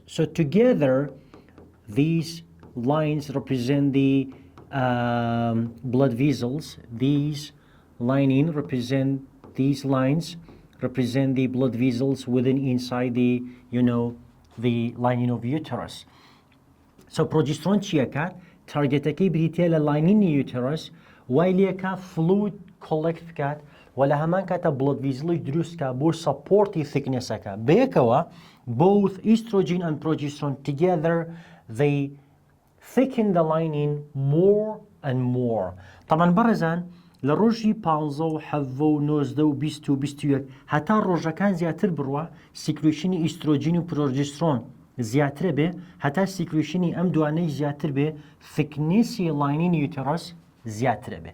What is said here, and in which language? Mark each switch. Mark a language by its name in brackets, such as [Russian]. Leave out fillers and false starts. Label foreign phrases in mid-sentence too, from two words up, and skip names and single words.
[English] So together, these lines represent the blood vessels. These lines represent the blood vessels inside the lining of uterus. [Central Kurdish] So progesterone چیه تارگتەکەی بریتیە لە لاینینی uterus وای لێکە [English] fluid collect [Central Kurdish] بکات و لە هەمان کاتە [English] blood vessel [Central Kurdish] دروست بکات بۆ [English] supporti thicknessەکە. بەیەکەوە both estrogen and progesterone together they thicken the lining more and more. [Central Kurdish] طبعا بەڕێزان لە ڕۆژی 15 و 17 و 19 و 20 و 21 هەتا ڕۆژەکان زیاتر بڕوە [English] secretion estrogen [Central Kurdish] و پرۆژسترۆن زیاتر بێ هەتا سیکریشنی ئەم دوانەی زیاتر بێ [English] thickness lining uterus [Central Kurdish] زیاتر بێ.